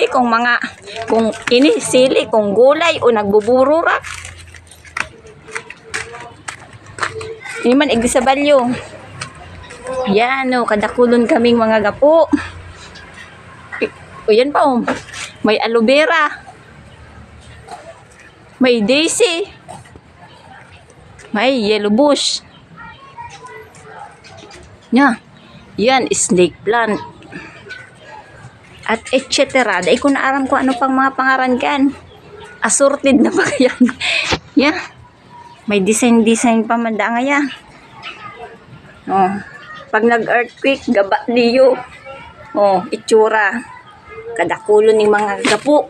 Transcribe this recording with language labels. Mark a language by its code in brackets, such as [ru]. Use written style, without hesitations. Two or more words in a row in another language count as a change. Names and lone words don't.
[bik] Kung ini sili, kung gulay o nagbubururak. Hindi man igdi sa balyo. Yan o, kadakulon kaming mga gapo. O yan pa o. May aloe vera. May daisy. May yellow bush. Yan, snake plant. At etc. Dahil ko na aram ko ano pang mga pangaran kan. Assorted na pa yan. Yan. May design pa man da nga yan. Oh. Pag nag-earthquake, gaba liyo. Oh, itsura. Kadakulo ng mga gapo.